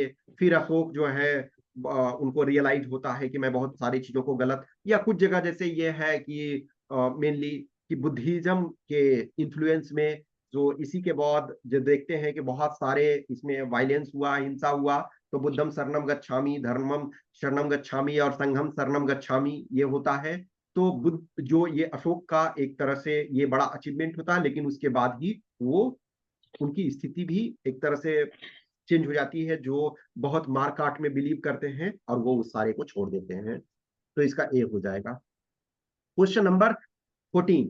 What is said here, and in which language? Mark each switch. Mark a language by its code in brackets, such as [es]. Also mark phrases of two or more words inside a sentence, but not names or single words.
[hi] फिर अशोक जो है उनको रियलाइज होता है कि मैं बहुत सारी चीजों को गलत, या कुछ जगह जैसे ये है कि मेनली कि बुद्धिज्म के इन्फ्लुएंस में, जो इसी के बाद जो देखते हैं कि बहुत सारे इसमें वायलेंस हुआ, हिंसा हुआ, तो [pi] बुद्धम शरणम गच्छामि, धर्मम शरणम गच्छामि [hi] और [pi] संघम शरणम गच्छामि, [hi] ये होता है। तो बुद्ध जो ये अशोक का एक तरह से ये बड़ा अचीवमेंट होता है, लेकिन उसके बाद ही वो उनकी स्थिति भी एक तरह से चेंज हो जाती है, जो बहुत मार काट में बिलीव करते हैं और वो उस सारे को छोड़ देते हैं। तो इसका ए हो जाएगा। [en] question number [hi] 14।